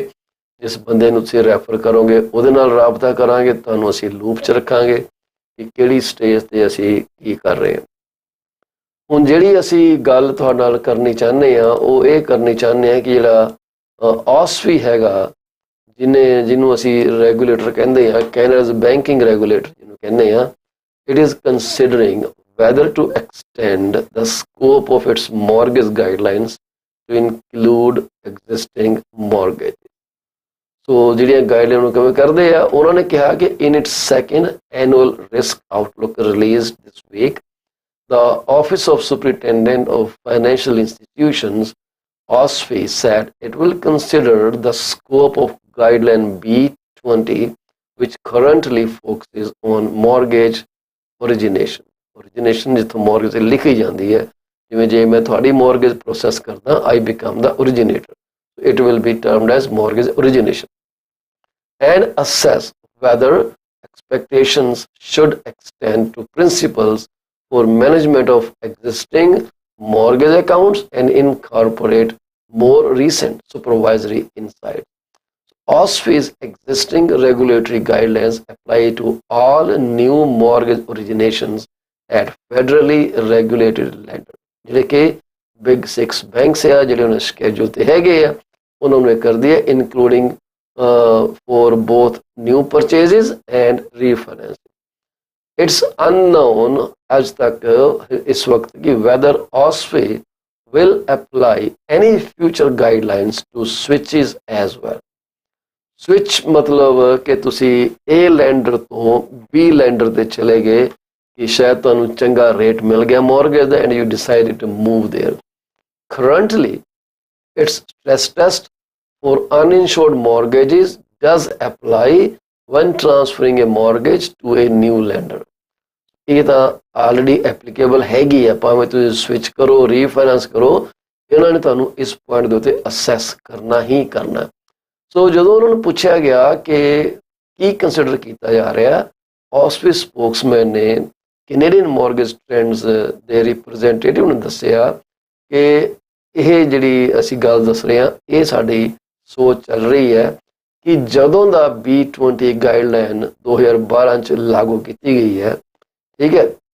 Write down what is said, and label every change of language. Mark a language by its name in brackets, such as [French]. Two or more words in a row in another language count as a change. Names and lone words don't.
[Punjabi] ਜਿਸ ਬੰਦੇ ਨੂੰ ਤੁਸੀਂ ਰੈਫਰ ਕਰੋਗੇ ਉਹਦੇ ਨਾਲ ਰਾਬਤਾ ਕਰਾਂਗੇ, ਤੁਹਾਨੂੰ ਅਸੀਂ ਲੂਪ 'ਚ ਰੱਖਾਂਗੇ ਕਿ ਕਿਹੜੀ ਸਟੇਜ 'ਤੇ ਅਸੀਂ ਕੀ ਕਰ ਰਹੇ ਹਾਂ। ਹੁਣ ਜਿਹੜੀ ਅਸੀਂ ਗੱਲ ਤੁਹਾਡੇ ਨਾਲ ਕਰਨੀ ਚਾਹੁੰਦੇ ਹਾਂ ਉਹ ਇਹ ਕਰਨੀ ਚਾਹੁੰਦੇ ਹਾਂ ਕਿ ਜਿਹੜਾ OSFI ਹੈਗਾ, ਜਿਹਨੂੰ ਅਸੀਂ ਰੈਗੂਲੇਟਰ ਕਹਿੰਦੇ ਹਾਂ, [English] Canada's banking regulator [Punjabi] ਜਿਹਨੂੰ ਕਹਿੰਦੇ ਹਾਂ, [English] it is considering whether to extend the scope of its mortgage guidelines to include existing mortgages. [Punjabi] ਸੋ ਜਿਹੜੀਆਂ ਗਾਈਡਲਾਈਨ ਨੂੰ ਕਿਵੇਂ ਕਰਦੇ ਆ, ਉਹਨਾਂ ਨੇ ਕਿਹਾ ਕਿ [English] in its second annual risk outlook released this week, the Office of Superintendent of Financial Institutions, OSFI, said it will consider the scope of guideline B20, which currently focuses on mortgage origination [Punjabi] ਜਿੱਥੋਂ ਮੋਰਗੇਜ ਲਿਖੀ ਜਾਂਦੀ ਹੈ, ਜਿਵੇਂ ਜੇ ਮੈਂ ਤੁਹਾਡੀ ਮੋਰਗੇਜ ਪ੍ਰੋਸੈਸ ਕਰਦਾ, [English] I become the originator. It will be termed as mortgage origination. And assess whether expectations should extend to principals for management of existing mortgage accounts and incorporate more recent supervisory insights. OSFI's existing regulatory guidelines apply to all new mortgage originations at federally regulated lenders. [Punjabi] ਜਿਹੜੇ ਕਿ ਬਿਗ 6 ਬੈਂਕਸ ਆ, ਜਿਹੜੇ ਉਹਨਾਂ ਸ਼ੈਡਿਊਲ ਤੇ ਹੈਗੇ ਆ, ਉਹਨਾਂ ਨੂੰ ਇਹ ਕਰਦੀ ਹੈ [English] including for both new purchases and refinancing. It's unknown [Punjabi] ਅੱਜ ਤੱਕ ਇਸ ਵਕਤ ਕਿ [English] whether OSFI will apply any future guidelines to switches as well. [Punjabi] ਸਵਿਚ ਮਤਲਬ ਕਿ ਤੁਸੀਂ A ਲੈਂਡਰ ਤੋਂ B ਲੈਂਡਰ ਤੇ ਚਲੇ ਗਏ ਕਿ ਸ਼ਾਇਦ ਤੁਹਾਨੂੰ ਚੰਗਾ ਰੇਟ ਮਿਲ ਗਿਆ ਮੋਰਗੇਜ ਦਾ [English] and you decided to move there. Currently, its stress test for uninsured mortgages does apply when transferring a mortgage to a new lender. [Punjabi] ਇਹ ਤਾਂ [English] already applicable [Punjabi] ਹੈਗੀ ਆ, ਭਾਵੇਂ ਤੁਸੀਂ ਸਵਿਚ ਕਰੋ, ਰੀਫਾਈਨਾਂਸ ਕਰੋ, ਇਹਨਾਂ ਨੇ ਤੁਹਾਨੂੰ ਇਸ ਪੁਆਇੰਟ ਦੇ ਉੱਤੇ ਅਸੈਸ ਕਰਨਾ ਹੀ ਕਰਨਾ। ਸੋ ਜਦੋਂ ਉਹਨਾਂ ਨੂੰ ਪੁੱਛਿਆ ਗਿਆ ਕਿ ਕੀ ਕੰਸੀਡਰ ਕੀਤਾ ਜਾ ਰਿਹਾ, OSFI ਸਪੋਕਸਮੈਨ ਨੇ ਕੈਨੇਡੀਅਨ ਮੋਰਗੇਜ ਟ੍ਰੈਂਡਸ ਦੇ ਰਿਪਰੈਜ਼ੈਂਟੇਟਿਵ ਨੇ ਦੱਸਿਆ ਕਿ ਇਹ ਜਿਹੜੀ ਅਸੀਂ ਗੱਲ ਦੱਸ ਰਹੇ ਹਾਂ, ਇਹ ਸਾਡੀ ਸੋਚ ਚੱਲ ਰਹੀ ਹੈ ਕਿ ਜਦੋਂ ਦਾ B20 ਗਾਈਡਲਾਈਨ 2012 'ਚ ਲਾਗੂ ਕੀਤੀ ਗਈ ਹੈ, ਠੀਕ ਹੈ,